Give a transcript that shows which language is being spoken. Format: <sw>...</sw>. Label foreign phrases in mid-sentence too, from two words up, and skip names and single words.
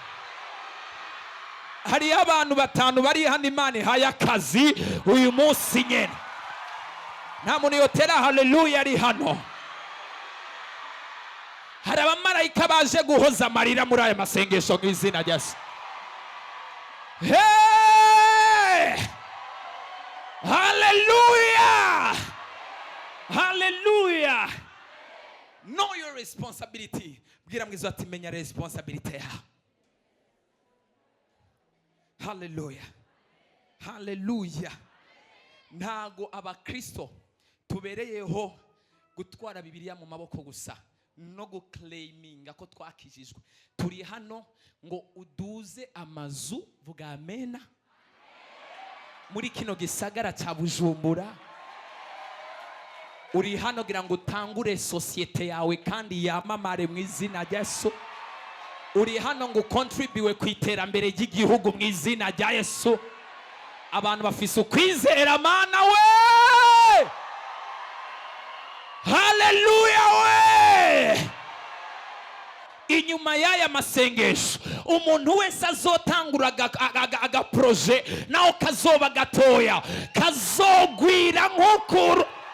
<rn>Hari abantu batanu bari hano Imana ihaye akazi uyu munsi nyene. Nta muntu yotera haleluya ari hano. Hari abamarayika baje guhoza amarira muri aya masengesho mu izina rya Yesu.</rn> <en>Hey! Hallelujah! Hallelujah! Know your responsibility.</en> <rn>Bwira mwizo ati menya responsibility yawe.</rn> <en>Hallelujah. Hallelujah.</en> <rn>Ntago abakristo tubereyeho gutwara Bibiliya mu maboko gusa no guclaiminga ko twakijijwe. Turi hano ngo uduze amazu, vuga amena, muri kino gisagara cya Bujumbura. Uri hano gira ngo utangure societe yawe kandi yamamare mu izina rya Yesu. Uri hano ngo contribute ku iterambere ry'igihugu mu izina rya Yesu. Abantu bafise ukwizera mana we. Hallelujah we. Inyuma y'aya masengesho umuntu wese azotangura aga projet naho kazoba gatoya kazogwira nk'ukuru.</rn>